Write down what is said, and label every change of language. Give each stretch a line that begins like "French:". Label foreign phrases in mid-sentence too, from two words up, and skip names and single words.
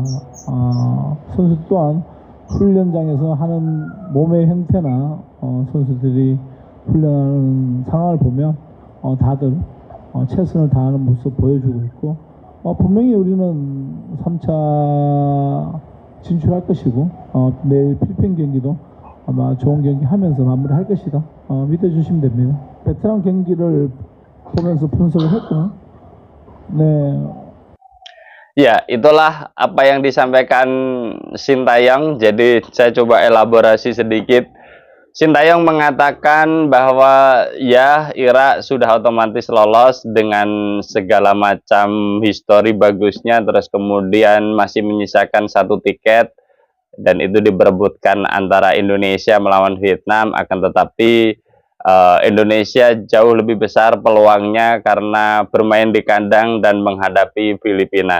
Korean: 선수 또한 훈련장에서 하는 몸의 형태나 선수들이 훈련하는 상황을 보면 다들 최선을 다하는 모습 보여주고 있고, 분명히 우리는 3차 진출할 것이고, 내일 필리핀 경기도 아마 좋은 경기 하면서 마무리할 것이다. 믿어주시면 됩니다. 베트남 경기를 보면서 분석을 했고,
Indonesian: Ya, itulah apa yang disampaikan Sintayong. Jadi saya coba elaborasi sedikit. Sintayong mengatakan bahwa ya Irak sudah otomatis lolos dengan segala macam histori bagusnya, terus kemudian masih menyisakan satu tiket dan itu diperebutkan antara Indonesia melawan Vietnam, akan tetapi Indonesia jauh lebih besar peluangnya karena bermain di kandang dan menghadapi Filipina.